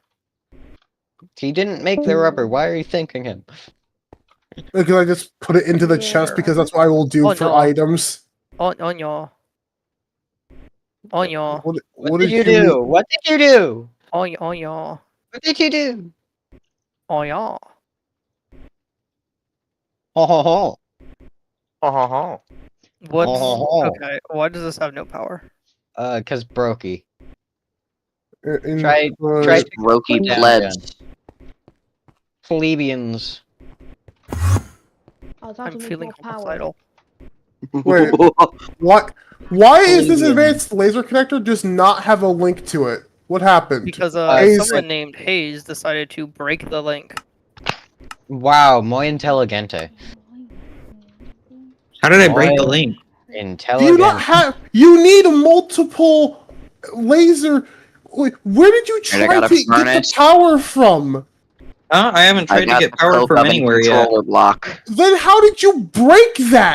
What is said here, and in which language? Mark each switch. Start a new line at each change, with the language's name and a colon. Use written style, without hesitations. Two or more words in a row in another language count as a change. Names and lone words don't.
English: he didn't make the rubber, why are you thanking him? Because I just put it into the chest because that's what I will do Oh, for no. items. On y'all. On y'all. What did you do? What did you do? On y'all. What did you do? On y'all. Ho ho ho. Oh, ho, ho. What's Oh. okay? Why does this have no power? Cause brokey. In- Try to Brokey down plebs. again. Plebeians. I was I'm to make feeling more power. homicidal. Wait, what? Why is this advanced laser connector does not have a link to it? What happened? Because Hayes- someone named Hayes decided to break the link. Wow,
Spanish: muy inteligente.
English: How did I break the Muy link? Do you Intelligent. not have? You need multiple laser. Wait, where did you And I try got a to get the furnace. power from? I haven't tried to got get the power coke from oven anywhere yet. controller block. Then how did you break that?